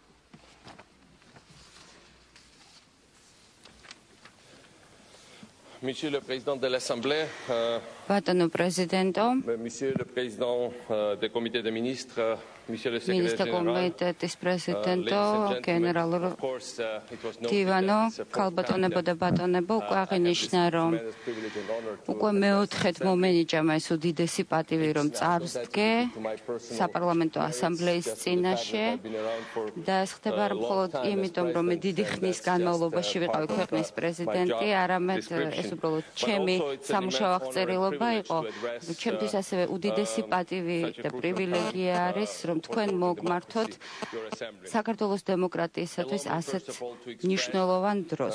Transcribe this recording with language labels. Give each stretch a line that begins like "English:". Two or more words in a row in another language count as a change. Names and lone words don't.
French: Monsieur le Président de l'Assemblée, Monsieur le Président du Comité des ministres, Monsieur le Secrétaire général,
Georgian: დივანო, ქალბატონებო და ბატონებო, უკვე აღინიშნა, რომ უკვე მეოთხედ მომენიჭა ეს უდიდესი პატივი, რომ წარვსდგე საპარლამენტო ასამბლეის წინაშე და ეს ხდება არა მხოლოდ იმიტომ, რომ მე დიდი ხნის განმავლობაში ვიყავი ქვეყნის პრეზიდენტი, არამედ ეს უბრალოდ ჩემი სამუშაო აღწერილობა იყო, ჩემთვის ასევე უდიდესი პატივი და პრივილეგია არის, რომ თქვენ მოგმართოთ საქართველოს დემოკრატიისათვის ასეთ მნიშვნელოვან დროს.